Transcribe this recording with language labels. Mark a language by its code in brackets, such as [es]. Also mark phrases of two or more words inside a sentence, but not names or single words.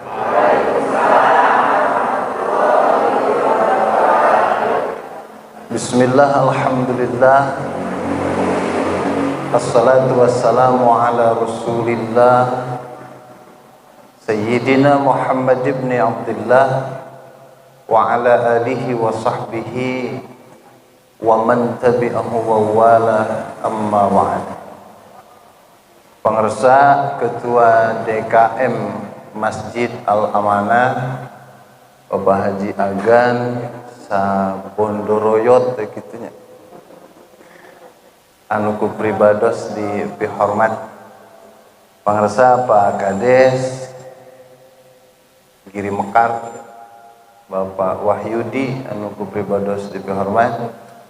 [ar] بسم الله، الحمد لله، والصلاة والسلام على رسول الله سيدنا محمد بن عبد الله وعلى آله وصحبه ومن تبعه ووالاه، أما بعد. [su] Pengersa Ketua DKM Masjid Al-Amanah Bapak Haji Agan Sabondoroyot gitunya, anu ku pribados di pihormat pengersa Pak Kades Giri Mekar, Bapak Wahyudi anu ku pribados di pihormat,